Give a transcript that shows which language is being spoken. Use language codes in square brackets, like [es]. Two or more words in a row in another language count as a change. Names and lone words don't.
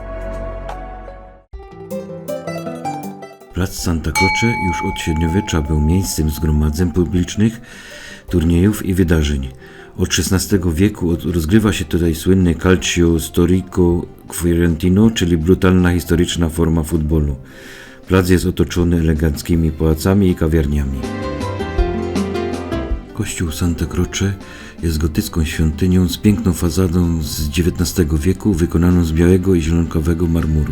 [pl] Plac Santa Croce już od średniowiecza był miejscem zgromadzeń publicznych, turniejów i wydarzeń. Od XVI wieku rozgrywa się tutaj słynne [it] calcio storico fiorentino, [pl] czyli brutalna historyczna forma futbolu. Plac jest otoczony eleganckimi pałacami i kawiarniami. Kościół Santa Croce jest gotycką świątynią z piękną fasadą z XIX wieku wykonaną z białego i zielonkowego marmuru.